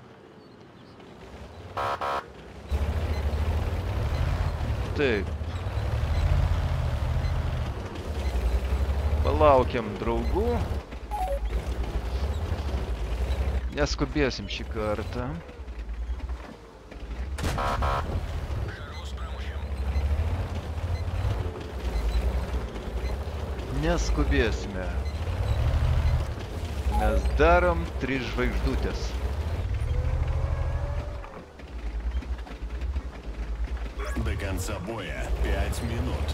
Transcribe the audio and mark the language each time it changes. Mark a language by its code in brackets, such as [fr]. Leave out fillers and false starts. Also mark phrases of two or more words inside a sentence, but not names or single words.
[lt] Taip. Palaukiam draugų. Neskubėsim šį kartą. Шару с промощем. Neskubėsime. Mes darom 3 žvaigždutės. [ru] До конца боя 5 минут.